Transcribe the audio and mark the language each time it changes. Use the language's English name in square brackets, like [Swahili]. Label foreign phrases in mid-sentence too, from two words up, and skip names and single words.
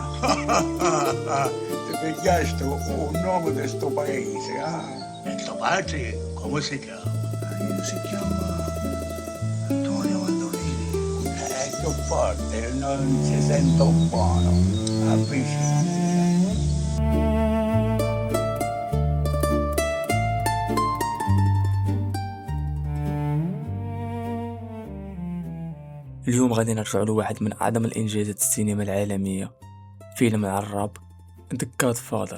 [Italian] Ti pigliaste un nome di sto paese, eh? E tuo padre come si chiama? Io si chiama Antonio Mandolini. È più forte, non si sente un buono. Avvicina. [Arabic] اليوم غادي نرجعوا لواحد من أعظم الإنجازات السينما العالمية، فيلم العراب The Godfather.